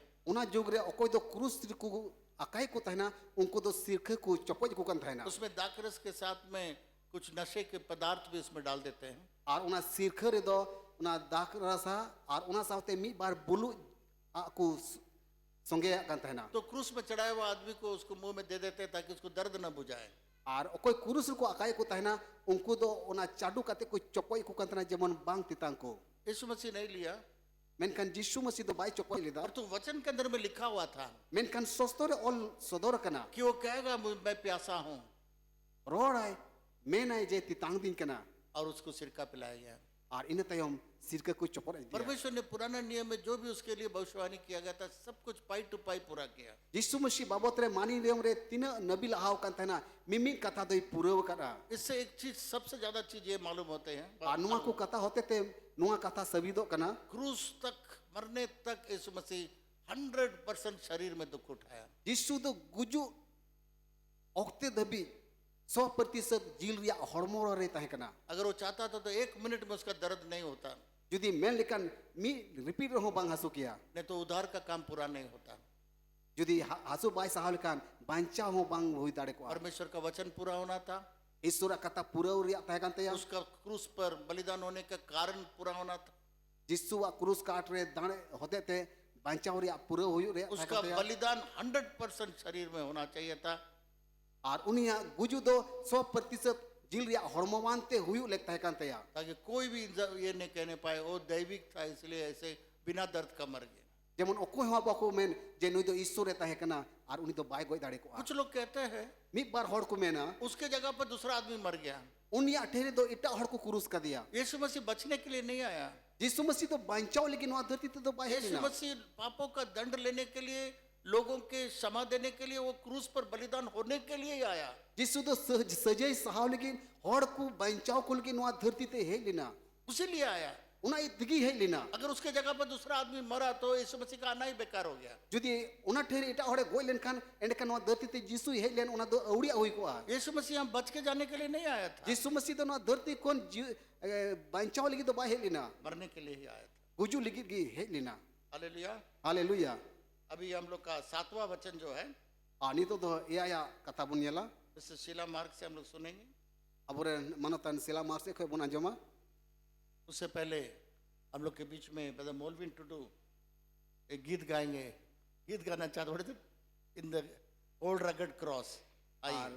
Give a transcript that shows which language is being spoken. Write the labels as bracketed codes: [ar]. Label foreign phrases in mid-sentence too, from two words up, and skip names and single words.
[sat] उना जुग रे ओकोय दो क्रूस को अकाई को तहना उनको दो सिरखे को चपज को कान तहना [hi] उसमें दाकरस के साथ में कुछ नशे के पदार्थ भी उसमें डाल देते हैं। [sat] और उना सिरखे रे दो उना दाक रसा और उना साथे मी बार बुलु को songeyak kan tahena. [hi] तो क्रूस में चढ़ाए हुआ आदमी को उसको मुंह में दे देते ताकि उसको दर्द न बुझाए। [sat] Ar okoi kurus ko akai ko tahena unku do ona chadu kate ko chokoi ko kan tahena jemon bang titang ko. [hi] यीशु मसीह नहीं लिया, [sat] Menkan Jisu masih do bai chokoi lida. [hi] और तो वचन के अंदर में लिखा हुआ था [sat] Menkan sostore all sodor kana. [hi] कि वो कहेगा मैं प्यासा हूँ, [sat] Rorai menai je titang din kana. [hi] और उसको सिरका पिलाया गया। [sat] Ar ina tayom sirka ko chopor dia. [hi] परमेश्वर ने पुराना नियम में जो भी उसके लिए भविष्यवाणी किया गया था सब कुछ पाई टू पाई पूरा किया। [sat] Jisu masih babot re mani leong re tina nabi lahau kan tahena mimi kata doi puraw kana. [hi] इससे एक चीज सबसे ज्यादा चीज ये मालूम होते हैं, [sat] Anua ko kata hote te nuwa kata sabido kana. [hi] क्रूस तक मरने तक यीशु मसीह 100% शरीर में दुख उठाया। [sat] Jisu do guju okte dabi 100% jil ria hormor re tahe kana. [hi] अगर वो चाहता था तो 1 मिनट में उसका दर्द नहीं होता, [sat] Judi men lekan mi repeat roho bang hasu kia. [hi] नहीं तो उद्धार का काम पूरा नहीं होता। [sat] Judi hasu bai sahal kan banca ho bang hui dare ko. [hi] परमेश्वर का वचन पूरा होना था, [sat] Isura kata puraw ria tahe kan taya. [hi] उसका क्रूस पर बलिदान होने का कारण पूरा होना था, [sat] Jisu wa krus kaat re dane hote te banca ria puraw huyu re tahe [hi] उसका [sat] kan taya. [hi] बलिदान 100% शरीर में होना चाहिए था। [sat] Ar unia guju do 100% jil ria hormowan te huyu lek tahe kan taya. [hi] ताकि कोई भी ये नहीं कहने पाए वो दैविक था इसलिए ऐसे बिना दर्द का मर गया। [sat] Jemon okoi ho bako men je nui do isure tahe kana ar uni do bai goi dare ko. [hi] कुछ लोग कहते हैं [sat] Mid bar hor ko mena [hi] उसके जगह पर दूसरा आदमी मर गया। [sat] unia athere do ita hor ko kurus ka dia. [hi] यीशु मसीह बचने के लिए नहीं आया, [sat] Jisu masih do bancao lekin wa dharti te do bai [hi] यीशु [sat] helina. [hi] मसीह पापों का दंड लेने के लिए, लोगों के क्षमा देने के लिए, वो क्रूस पर बलिदान होने के लिए ही आया। [sat] Jisu do sajai sahau lekin hor ko bancao ko lekin wa dharti te helina. [hi] उसी लिए आया। [sat] Una itgi helina. [hi] अगर उसके जगह पर दूसरा आदमी मरा तो यीशु मसीह का आना ही बेकार हो गया। [sat] Judi una there ita hore goi len kan endekan wa dharti te Jisu helen una do auria hui ko a. [hi] यीशु मसीह हम बच के जाने के लिए नहीं आया था, [sat] Jisu masih do na dharti kon bancao legi do bai helina. [hi] मरने के लिए ही आया था। [sat] Guju legi gi helina. [hi] हालेलुया। [sat] Haleluya. [hi] अभी हम लोग का 7वां वचन जो है [sat] Ani to do iya ya kata bun yala. [hi] इस शीला मार्ग से हम लोग सुनेंगे। [sat] Abore manatan sila marse ko bun anjoma. [hi] उससे पहले हम लोग के बीच में ब्रदर मोलविन टुडू एक गीत गाएंगे। गीत गाना चाहते थोड़े इन द ओल्ड रगड क्रॉस। [sat] Ar [hi] आइए